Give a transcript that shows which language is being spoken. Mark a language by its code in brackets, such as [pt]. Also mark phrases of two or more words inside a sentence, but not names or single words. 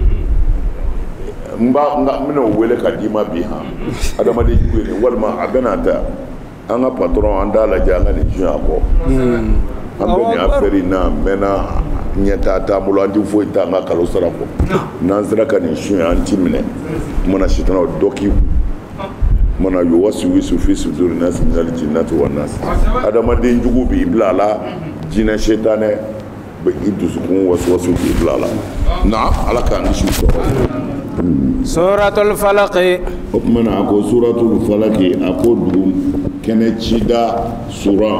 [bm] n bɛna o wele ka d'i ma bi han adamaden jugu ye walima a bɛna ta an ka patron an t'a lajɛ an ka nin suɲɛ a kɔ an bɛ nin affaire in na n mɛnna ɲɛtaa t'an bolo an ti foyi t'an ka kalo sara kɔ n'an sera ka nin suɲɛ an ti minɛ mana sitana dɔ k'i mana [ar] يوسوس في صدور الناس من الجنة والناس [bm] adamaden jugu b'i bila a la jinɛ setanɛ bɛ i dusukun wasiwasu k'i bila a la na ala k'an kisi sɔrɔ suratul falaq o tuma na a ko suratul falaq a ko dugu kɛnɛ cida sura